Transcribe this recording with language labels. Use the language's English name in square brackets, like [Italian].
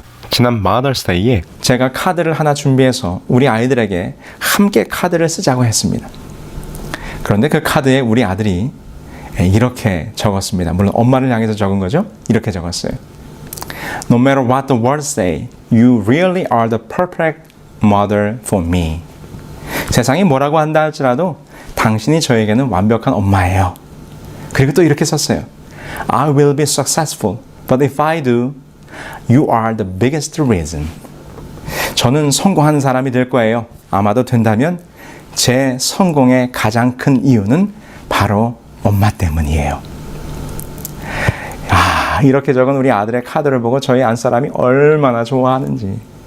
[Korean] 지난 마더스데이에 제가 카드를 하나 준비해서 우리 아이들에게 함께 카드를 쓰자고 했습니다. 그런데 그 카드에 우리 아들이 이렇게 적었습니다. 물론 엄마를 향해서 적은 거죠. 이렇게 적었어요. [English] No matter what the world say, you really are the perfect mother for me. [Korean] 세상이 뭐라고 한다 할지라도 당신이 저에게는 완벽한 엄마예요. 그리고 또 이렇게 썼어요. [English] I will be successful, but if I do, you are the biggest reason. [Korean] 저는 성공하는 사람이 될 거예요. 아마도 된다면 제 성공의 가장 큰 이유는 바로 엄마 때문이에요. 이렇게 적은 우리 아들의 카드를 보고 저희 안사람이 얼마나 좋아하는지.